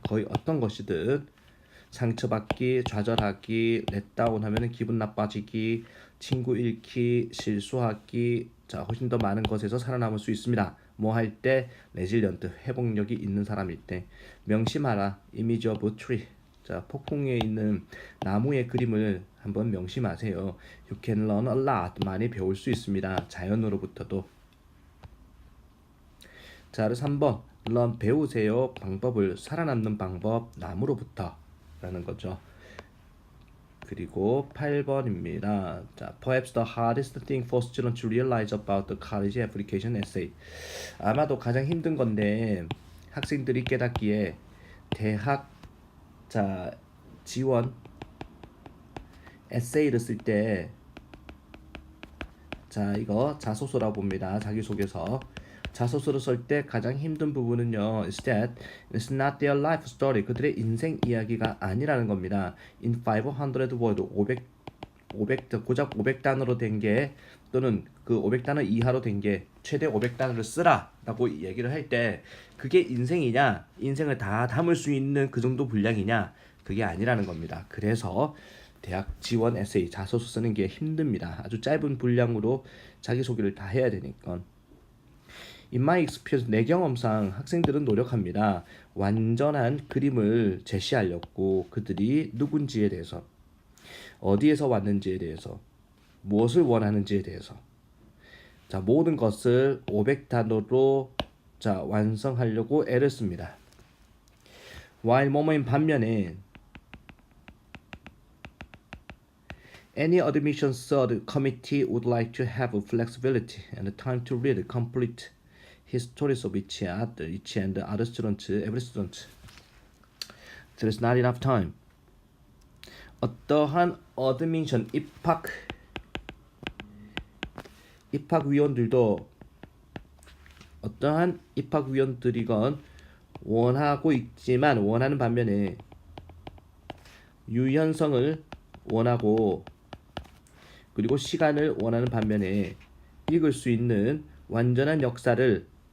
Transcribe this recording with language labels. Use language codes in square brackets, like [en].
[ko] 거의 어떤 것이든 상처받기, 좌절하기, 렛다운 하면은 기분 나빠지기, 친구 잃기, 실수하기, 자 훨씬 더 많은 것에서 살아남을 수 있습니다. 뭐 할 때 레질리언트 회복력이 있는 사람일 때 명심하라. 이미지 오브 트리 자 폭풍에 있는 나무의 그림을 한번 명심하세요. [en] You can learn a lot [ko] 많이 배울 수 있습니다. 자연으로부터도. 자 3번 learn 배우세요. 방법을 살아남는 방법 나무로부터 라는 거죠. 그리고 8번입니다. [en] 자, perhaps the hardest thing for students to realize about the college application essay. [ko] 아마도 가장 힘든 건데 학생들이 깨닫기에 대학 자 지원 에세이를 쓸 때 자 이거 자소서라 봅니다. 자기소개서. 자소서를 쓸 때 가장 힘든 부분은요. [en] is that it's not their life story. [ko] 그들의 인생 이야기가 아니라는 겁니다. [en] In 500 word, [ko] 500 고작 500단어로 된 게 또는 그 500단어 이하로 된 게 최대 500단어를 쓰라라고 얘기를 할 때 그게 인생이냐? 인생을 다 담을 수 있는 그 정도 분량이냐? 그게 아니라는 겁니다. 그래서 대학 지원 에세이 자소서 쓰는 게 힘듭니다. 아주 짧은 분량으로 자기소개를 다 해야 되니까. [en] In my experience, [ko] 내 경험상 학생들은 노력합니다. 완전한 그림을 제시하려고 그들이 누군지에 대해서, 어디에서 왔는지에 대해서, 무엇을 원하는지에 대해서 자 모든 것을 500단어로 자 완성하려고 애를 씁니다. [en] While [ko] 뭐뭐인 반면에 [en] Any admissions committee would like to have flexibility and time to read complete histories of each and other students, every student. There is not enough time. [ko] 어떠한 admission 입학위원들도 어떠한 입학위원들이건 원하고 있지만 원하는 반면에 유연성을 원하고 그리고 시간을 원하는 반면에 읽을 수 있는 완전한 역사를